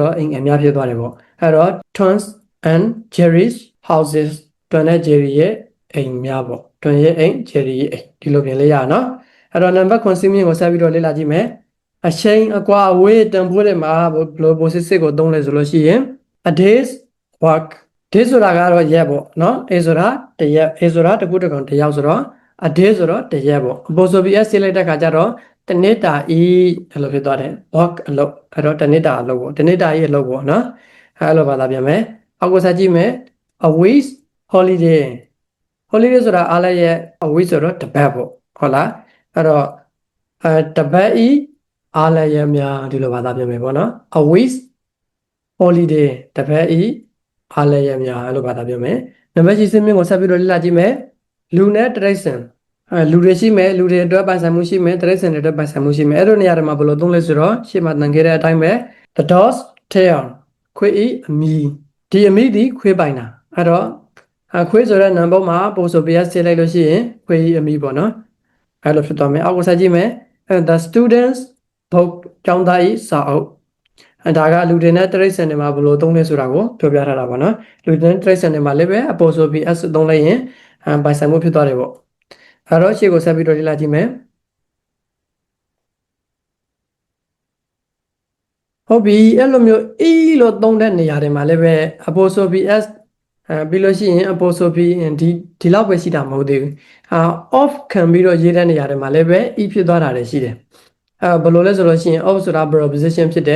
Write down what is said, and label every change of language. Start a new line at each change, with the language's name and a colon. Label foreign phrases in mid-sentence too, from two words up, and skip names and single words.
Burmese: တော့အိမ်အများဖြစ်သွားတယ်ပေါ့အဲ့တော့
English: Tom's and Jerry's houses
Burmese: Tom နဲ့ Jerry ရဲ့အိမ်များပေါ့ Tom ရဲ့အိမ် Jerry ရဲ့အိမ်ဒီလိုပြန်လေးရနော်အဲ့တော့နံပါတ်9စီးမြင့်ကိုဆက်ပြီးတော့လေ့လာကြ ည့်မယ်အချိန်အကွာအဝေးတန်ဖိုးတွေမှာဘယ်လိုစစ်စစ်ကိုသုံးလဲဆိုလို့ရှိရင်
English: a day's work day
Burmese: ဆိုတာကတော့ရက်ပေါ့နော် a ဆိုတာတရက် a ဆိုတာတစ်ခုတစ်ကောင်တစ်ယောက်ဆိုတော့
English: a day
Burmese: ဆိုတော့တရက်ပေါ့
English: apostrophe s
Burmese: လိုက်တဲ့ခါကျတော့တနေ့တာဤအဲ့လိုဖြစ်သွားတယ် work အလုပ်အဲ့တော့တနေ့တာအလုပ်ပေါ့တနေ့တာဤအလုပ်ပေါ့နော်အဲ့လိုပါလာပြန်မယ်အောက်ကိုဆက်ကြည့်မယ်
English: a week's holiday holiday
Burmese: ဆိုတာအားလည်းရဲ့
English: a week
Burmese: ဆိုတော့တစ်ပတ်ပေါ့ဟုတ်လားအဲ့တော့တစ်ပတ်ဤအားလည်းရဲ့များဒီလိုပါလာပြန်မယ်ပေါ့နော်
English: a week's
Burmese: holiday တစ်ပတ်ဤအားလည်းရဲ့များအဲ့လိုပါလာပြန်မယ်နံပါတ်ရှိစင်းမြင့်ကိုဆက်ပြီးတော့လေ့လာကြည့်မယ်လူနဲ့တရိတ်ဆန်လူတွေရှိမယ်လူတွေအတွက်ပိုင်ဆိုင်မှုရှိ မယ်တရိတ်ဆန်တွေအတွက်ပိုင်ဆိုင်မှုရှိမယ်အဲ့လိုနေရာတွေမှာဘယ်လိုသုံးလဲဆိုတော့ရှေ့မှာသင်ခဲ့တဲ့အတိုင်းပဲ
English: the dog's tail
Burmese: ခွေးဤအမီဒီအမီဒီခွေးပိုင်တာအဲ့တော့ခွေးဆိုတဲ့နံပါတ်မှာပို့ဆိုပေးရဆေးလိုက်လို့ရှိရင်ခွေးဤအမီပေါ့နော်အဲ့လိုဖြစ်သွားမယ်အောက်ကိုဆက်ကြည့်မယ်
English: the students book
Burmese: ကျောင်းသားဤစာအုပ်ဒါကလူတွေနဲ့တရိတ်ဆန်တွေမှာဘယ်လိုသုံးလဲဆိုတာကိုပြောပြထားတာပေါ့နော်လူတွေနဲ့တရိတ်ဆန်တွေမှာလည်းပဲ
English: apostrophe s
Burmese: သုံးလိုက်ရင်ပိုင်ဆိုင်မှုဖြစ်သွားတယ်ပေါ့အဲ့တော့ရှေ့ကိုဆက်ပြီးတော့လေ့လာကြည့်မယ် ဟုတ်ပြီအဲ့လိုမျိုး e လို့သုံးတဲ့နေရာတွေမှာလည်းပဲ
English: apostrophe s
Burmese: ပြီးလို့ရှိရင် apostrophe ဒီလောက်ပဲရှိတာမဟုတ်သေးဘူးoff ခံပြီးတော့ရေးတဲ့နေရာတွေမှာလည်းပဲ e ဖြစ်သွားတာလည်းရှိတယ်ဘယ်လိုလဲဆိုလို့ရှိရင် off ဆိုတာ preposition ဖြစ်တယ်